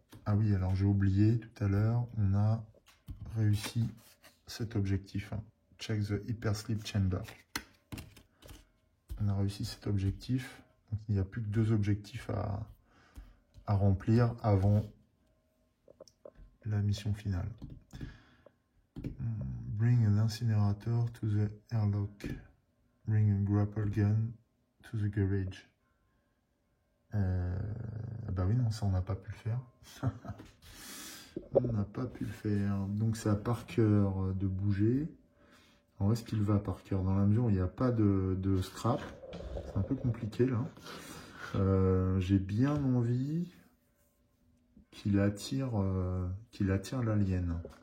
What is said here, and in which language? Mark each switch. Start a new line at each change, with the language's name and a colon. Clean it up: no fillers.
French: Ah oui, alors j'ai oublié tout à l'heure, on a réussi cet objectif. Hein.
English: Check the Hyper Sleep Chamber.
French: On a réussi cet objectif. Donc, il n'y a plus que 2 objectifs à remplir avant la mission finale.
English: Bring an incinerator to the airlock. Bring a grapple gun to the garage.
French: Bah oui, non, ça on n'a pas pu le faire. On n'a pas pu le faire. Donc c'est à Parker de bouger. Alors, où est-ce qu'il va Parker? Dans la mesure où il n'y a pas de scrap, c'est un peu compliqué là. J'ai bien envie qu'il attire l'alien.